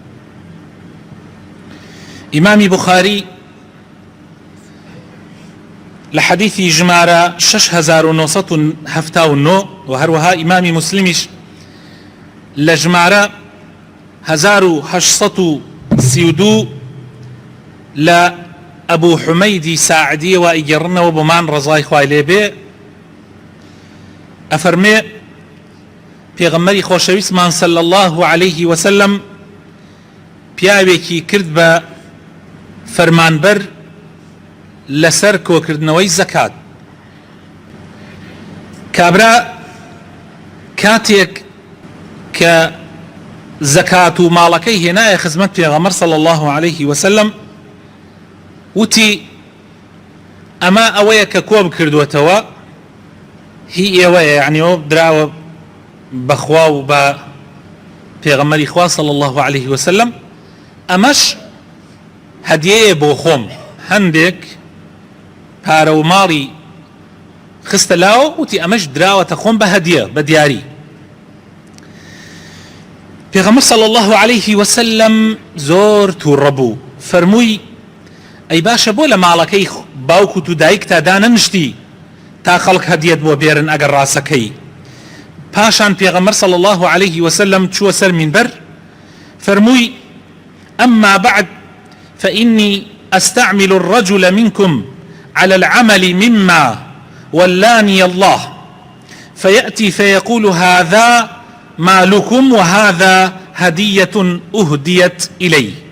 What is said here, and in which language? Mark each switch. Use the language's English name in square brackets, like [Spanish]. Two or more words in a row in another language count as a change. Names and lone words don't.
[Central Kurdish] ئیمامی بوخاری لە حەدیثی ژمارە 6979 و هەروەها ئیمامی مسلمیش لە ژمارە 1832 لە ئەبوو حومەیدی ساعدیەوە ئیگەڕنەوە بۆمان ڕەزای خوای لێبێ، ئەفەرمێ پێغەمبەری خۆشەویستمان [Arabic] صلى الله عليه وسلم [Central Kurdish] پیاوێکی کرد بە فەرمانبەر لەسەر کۆکردنەوەی زەکات. کابرا کاتێک کە زەکات و ماڵەکەی هێنایە خزمەت پێغەمبەر [Arabic] صلى الله عليه وسلم، [Central Kurdish] وتی ئەمە ئەوەیە کە کۆ بکردوێتەوە، هی ئێوەیە، یعنی ئەوە دراوە بەخوا و بە پێغەمبەری خوا [Arabic] صلى الله عليه وسلم، [Central Kurdish] ئەمەش هەدیەیە بۆ خۆم. هەندێک پارە و ماڵی خستە لاوە، وتی ئەمەش دراوەتە خۆم بە هەدیە، بە دیاری. پێغەمبەر [Arabic] صلى الله عليه وسلم [Central Kurdish] زۆر تووڕە بوو، فەرمووی ئەی باشە بۆ لە ماڵەکەی باوکوت و دایکتا دانەنشتی تا خەڵک هەدیەت بۆ بێرن ئەگەر ڕاستەکەی. پاشان پێغەمبەر [Arabic] صلى الله عليه وسلم [Central Kurdish] چووە سەر مینبەر، فەرمووی [Arabic] أما بعد فإني أستعمل الرجل منكم على العمل مما ولاني الله، فيأتي فيقول هذا مالكم وهذا هدية أهديت إلي